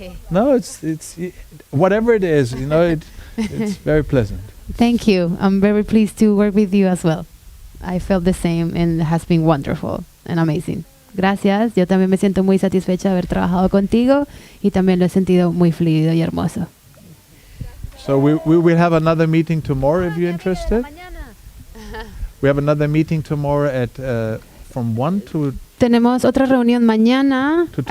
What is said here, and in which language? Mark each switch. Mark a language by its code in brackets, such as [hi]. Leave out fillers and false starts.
[en] No, it's whatever it is, it's very pleasant. Thank you. I'm very pleased to work with you as well. I felt the same and it has been wonderful and amazing. [es] Gracias. Yo también me siento muy satisfecha de haber trabajado contigo y también lo he sentido muy fluido y hermoso. [en] So we will have another meeting tomorrow if you're interested. We have another meeting tomorrow at from 1 to. [es] Tenemos otra reunión mañana.